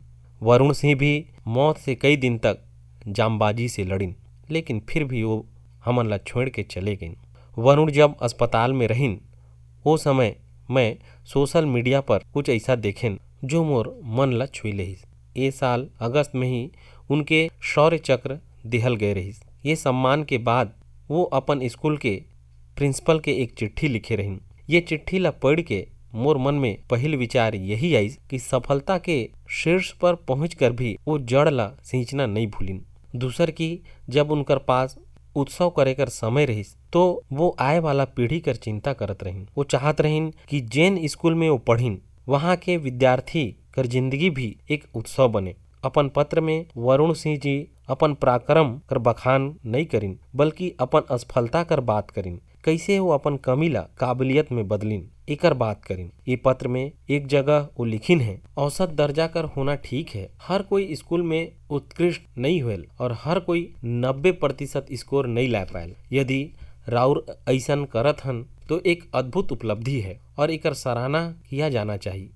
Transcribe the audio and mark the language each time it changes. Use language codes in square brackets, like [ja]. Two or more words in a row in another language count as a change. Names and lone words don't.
[hne] वरुण सिंह भी मौत से कई दिन तक जामबाजी से लड़िन, लेकिन फिर भी वो हमन ला छोड़ के चले गए। वरुण जब अस्पताल में रहिन वो समय मैं सोशल मीडिया पर कुछ ऐसा देखेन जो मोर मन ला छुई लेहिस। ये साल अगस्त में ही उनके शौर्य चक्र दिहल गए रहिस। ये सम्मान के बाद वो अपन स्कूल के प्रिंसिपल के एक चिट्ठी लिखे रहिन। ये चिट्ठी ला पढ़ के मोर मन में पहल विचार यही आई कि सफलता के शीर्ष पर पहुंचकर भी वो जड़ ला सींचना नहीं भूलिन। दूसर की जब उनकर पास उत्सव करे कर समय रहिस तो वो आए वाला पीढ़ी कर चिंता करत रहिन। वो चाहत रहिन कि जेन स्कूल में वो पढ़िन वहाँ के विद्यार्थी कर जिंदगी भी एक उत्सव बने। अपन पत्र में वरुण सिंह जी अपन पराक्रम कर बखान नहीं करिन, बल्कि अपन असफलता कर बात करिन, कैसे वो अपन कमी ला काबिलियत में बदलिन एकर बात करिन। ये पत्र में एक जगह वो लिखिन है, औसत दर्जा कर होना ठीक है, हर कोई स्कूल में उत्कृष्ट नहीं हुए और हर कोई 90% स्कोर नहीं ला पायल। यदि राउर ऐसन करत हन तो एक अद्भुत उपलब्धि है और एकर सराहना किया जाना चाहिए।